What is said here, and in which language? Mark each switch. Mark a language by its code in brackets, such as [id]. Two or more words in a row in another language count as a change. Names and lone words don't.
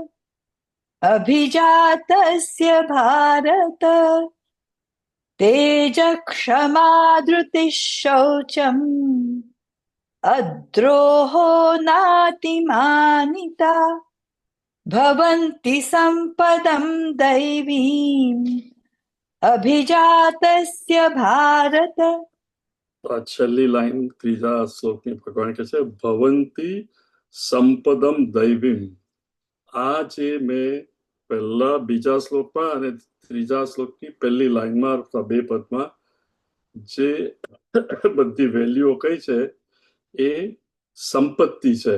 [sa] अभिजातस्य भारत तेजक्षमा धृतिः शौचम् अद्रोहो नातिमानिता भवन्ति सम्पदं दैवीम् अभिजातस्य भारत। [gu] આ છેલ્લી લાઈન ત્રીજા શ્લોકની ભગવાન કહે છે [sa] भवन्ति सम्पदं दैवीम्. [gu] આ જે મેં પહેલા બીજા શ્લોકમાં અને ત્રીજા શ્લોકની પહેલી લાઈનમાં બે પદમાં જે બધી વેલ્યુઓ કઈ છે એ સંપત્તિ છે.